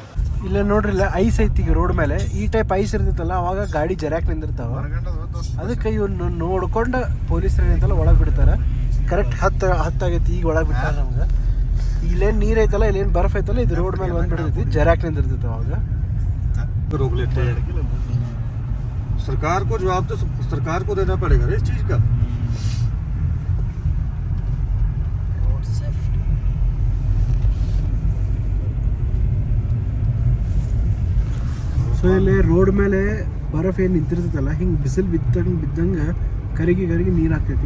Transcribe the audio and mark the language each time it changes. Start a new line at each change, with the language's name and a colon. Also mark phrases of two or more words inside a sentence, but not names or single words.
Kannada: ಇಲ್ಲೇ ನೋಡ್ರಿ, ಇಲ್ಲ ಐಸ್ ಐತಿ ಈಗ ರೋಡ್ ಮೇಲೆ. ಈ ಟೈಪ್ ಐಸ್ ಇರ್ತೈತಲ್ಲ ಅವಾಗ ಗಾಡಿ ಜರ್ಯಾಕ್ ನಿಂದಿರ್ತಾವ. ಅದಕ್ಕೆ ಇವ್ನು ನೋಡ್ಕೊಂಡು ಪೊಲೀಸರು ಏನೈತಲ್ಲ ಒಳಗೆ ಬಿಡ್ತಾರೆ. ಕರೆಕ್ಟ್ ಹತ್ತಾಗೈತಿ ಈಗ ಒಳಗೆ ಬಿಟ್ಟಾರೆ ನಮ್ಗೆ. ಇಲ್ಲೇನು ನೀರು ಐತಲ್ಲ, ಇಲ್ಲೇನು ಬರ್ಫ್ ಐತಲ್ಲ, ಇದು ರೋಡ್ ಮೇಲೆ ಬಂದ್ಬಿಡ್ತೈತಿ, ಜರ್ಯಾಕ್ ನಿಂದಿರ್ತೈತೆ ಅವಾಗ.
Hindi: रोक लेते हैं. सरकार को जवाब तो सरकार को देना पड़ेगा इस चीज का.
Kannada: ಸೊ ಇಲ್ಲಿ ರೋಡ್ ಮೇಲೆ ಬರಫ್ ಏನು ನಿಂತಿರ್ತೈತಲ್ಲ, ಹಿಂಗೆ ಬಿಸಿಲು ಬಿದ್ದಂಗೆ ಕರಿಗೆ ನೀರು ಹಾಕ್ತೈತಿ.